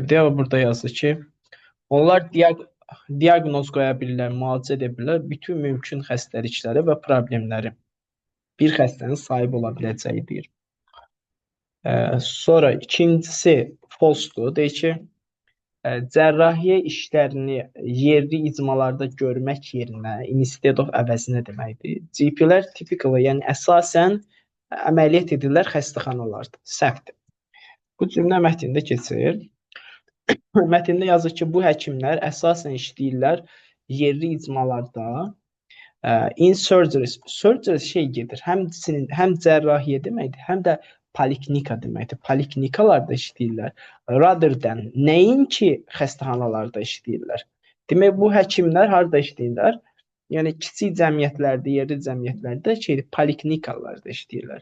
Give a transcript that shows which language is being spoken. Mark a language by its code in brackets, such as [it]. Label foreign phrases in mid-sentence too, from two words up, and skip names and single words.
[az] Bir də burada yazır ki, onlar diaqnoz qoya bilirlər, müalicə edə bilirlər bütün mümkün xəstəlikləri və problemləri bir xəstənin sahib ola biləcəyi deyir. Sonra ikincisi false-dur. Deyir ki, cərrahiyyə işlərini yerli icmalarda görmək yerinə [en] instead of [az] əvəzinə deməkdir. GP-lər typically, yəni əsasən əməliyyat edirlər xəstəxanalarda. Səhvdir. Bu cümlə mətndə keçir. Mətndə yazır ki, bu həkimlər əsasən işləyirlər yerli icmalarda. [en] In surgeries. Surgeries [az] şey gedir. Həm cərrahiyyə deməkdir, həm də poliklinika deməkdir. Poliklinikalarda işləyirlər. [en] Rather than [az] nəinki xəstəxanalarda işləyirlər. Demək, bu həkimlər harda işləyirlər? Yəni kiçik cəmiyyətlərdə, yerli cəmiyyətlərdə poliklinikalarda işləyirlər.